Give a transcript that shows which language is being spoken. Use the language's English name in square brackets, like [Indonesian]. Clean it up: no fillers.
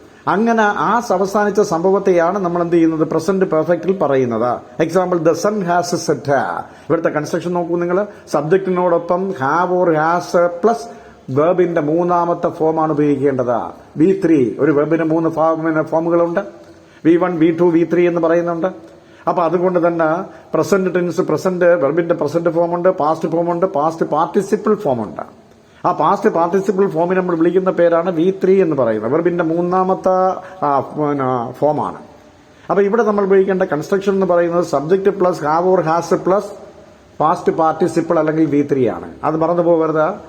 [Malayalam] അങ്ങനെ ആ അവസാനിച്ച സംഭവത്തെയാണ് നമ്മൾ എന്ത് ചെയ്യുന്നത്? പ്രസന്റ് പെർഫെക്റ്റിൽ പറയുന്നത്. Example, [English] The sun has set. [Malayalam] ഇവിടുത്തെ കൺസ്ട്രക്ഷൻ നോക്കൂ നിങ്ങൾ. സബ്ജക്റ്റിനോടൊപ്പം ഹാവ് ഓർ ഹാസ് പ്ലസ് വെർബിന്റെ മൂന്നാമത്തെ ഫോമാണ് ഉപയോഗിക്കേണ്ടത്. V3. ഒരു വെർബിന് 3 ഫോമുകളുണ്ട്. V1, V2, V3 എന്ന് പറയുന്നുണ്ട്. അപ്പൊ അതുകൊണ്ട് തന്നെ present tense, വെർബിന്റെ present ഫോമുണ്ട്, past ഫോമുണ്ട്, past participle ഫോമുണ്ട്. ആ പാസ്റ്റ് പാർട്ടിസിപ്പിൾ ഫോമിനെ നമ്മൾ വിളിക്കുന്ന പേരാണ് V3 എന്ന് പറയുന്നത്. വെർബിന്റെ മൂന്നാമത്തെ ഫോമാണ്. അപ്പൊ ഇവിടെ നമ്മൾ ഉപയോഗിക്കേണ്ട കൺസ്ട്രക്ഷൻ എന്ന് പറയുന്നത് subject plus have or has plus past participle അല്ലെങ്കിൽ V3 ആണ്. അത് മറന്നു പോകരുത്.